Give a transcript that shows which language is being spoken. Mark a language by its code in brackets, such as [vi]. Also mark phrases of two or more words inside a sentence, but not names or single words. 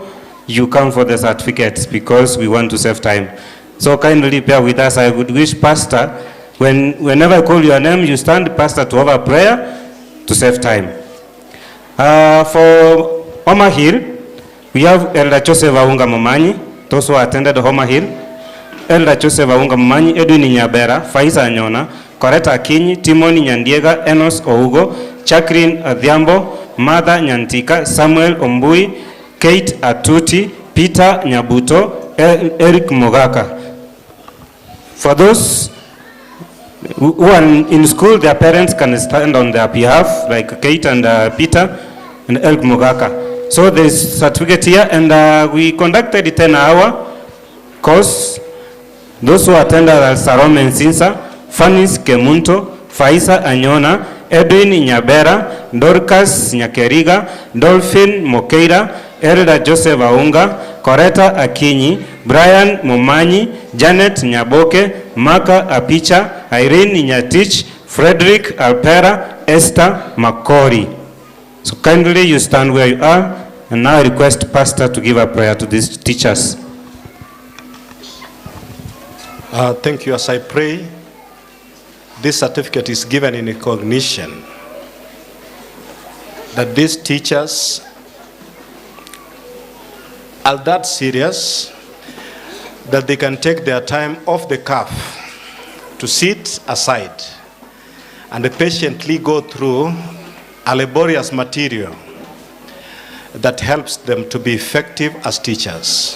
[en] You come for the certificates because we want to save time. So kindly bear with us. I would wish pastor, whenever I call your name, you stand, pastor, to have a prayer to save time. For Oma Hill, we have Elder Joseph Aunga Momanyi. those who attended Homa Hill, Elder Joseph Aunga Mmanyi, Edwin Nyabera, Faisa Anyona, Coretta Akinyi, Timoni Nyandiega, Enos Ougo, Jacqueline Adhiambo, Martha Nyantika, Samuel Ombui, Kate Atuti, Peter Nyabuto, Eric Mogaka. For those who are in school, their parents can stand on their behalf, like Kate and Peter and Eric Mogaka. So there's certificate here, and we conducted a 10-hour course. Those who attended are Salome Nsinsa, Fanis Kemunto, Faisa Anyona, Edwin Nyabera, Dorcas Nyakeriga, Dolphin Mokeira, Elder Joseph Aunga, Coretta Akinyi, Brian Momanyi, Janet Nyaboke, Maka Apicha, Irene Nyatich, Frederick Alpera, Esther Makori. So kindly you stand where you are, and now I request Pastor to give a prayer to these teachers. Thank you. As I pray, this certificate is given in recognition that these teachers are that serious that they can take their time off the cuff to sit aside and patiently go through a laborious material that helps them to be effective as teachers.